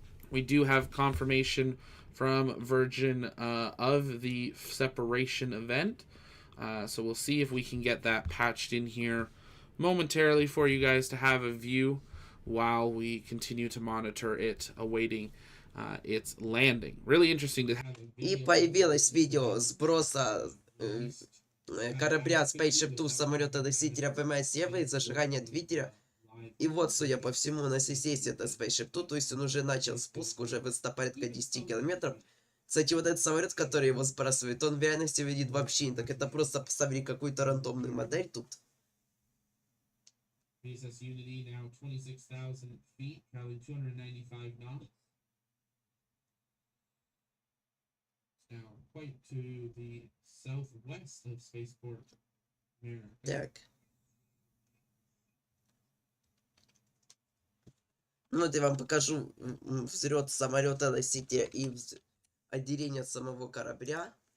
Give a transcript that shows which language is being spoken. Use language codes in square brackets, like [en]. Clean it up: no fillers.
[en] We do have confirmation from Virgin of the separation event. So we'll see if we can get that patched in here momentarily for you guys to have a view while we continue to monitor it, awaiting its landing. Really interesting to have. [ru] И появилось видео сброса корабля SpaceShipTwo с самолета-носителя VMS Eve и зажигания двигателя. И вот, судя по всему, у нас и есть это SpaceShipTwo, то есть он уже начал спуск, уже высота порядка 10 километров. Кстати, вот этот самолет, который его сбрасывает, он в реальности выглядит вообще не так. Это просто поставили какую-то рандомную модель тут. [en] VSS Unity now 26,000 feet, traveling 295 knots. Now quite to the southwest of Spaceport America. [ru] Так. Ну вот я вам покажу взлет самолета-носителя и отделение от самого корабля.